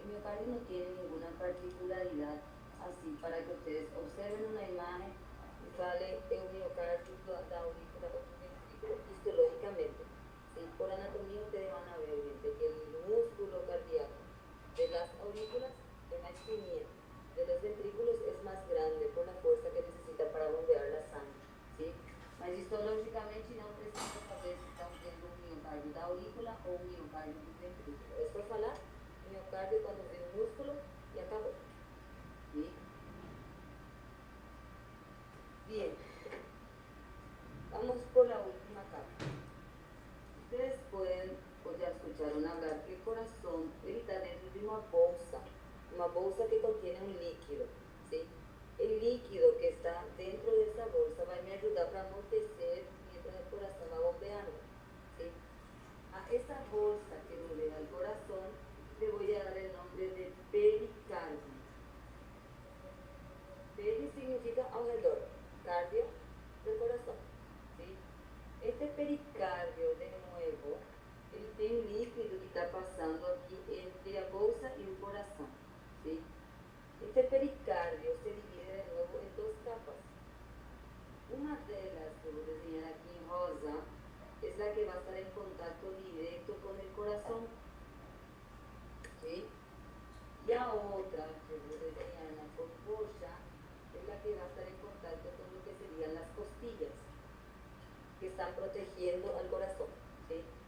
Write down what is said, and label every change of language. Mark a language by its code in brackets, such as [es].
[es] El miocardio no tiene ninguna particularidad así para que ustedes observen una imagen y sale el miocardio da aurícula o ventrículo histológicamente. ¿Sí? Por anatomía ustedes van a ver gente, que el músculo cardíaco de las aurículas es más finito, de los ventrículos es más grande por la fuerza que necesita para bombear la sangre, ¿sí? [pt] Mas histológicamente não precisa saber se estão vendo um miocárdio da aurícula ou um miocárdio do ventrículo. É só falar miocárdio quando vê o músculo e acabou. [es] ¿Sí? Bien, vamos por la última capa. Ustedes pueden o ya escucharon hablar que el corazón está dentro de una bolsa que contiene un líquido, ¿sí? El líquido que está dentro de esa bolsa va a me ayudar para amortecer mientras el corazón va bombeando, ¿sí? A esa bolsa que rodea el corazón le voy a dar el nombre de pericardio. Peri significa alrededor, cardio del corazón, ¿sí? Este pericardio, de nuevo, [pt] ele tem um líquido que está passando aqui entre a bolsa e o coração, [es] ¿sí? Este pericardio se divide de nuevo en dos capas. Una de las que voy a enseñar aquí en rosa es la que va a estar en contacto directo con el corazón, ¿sí? Y a otra que voy a enseñar en la roja es la que va a estar en contacto con lo que serían las costillas, que están protegiendo al corazón, ¿sí?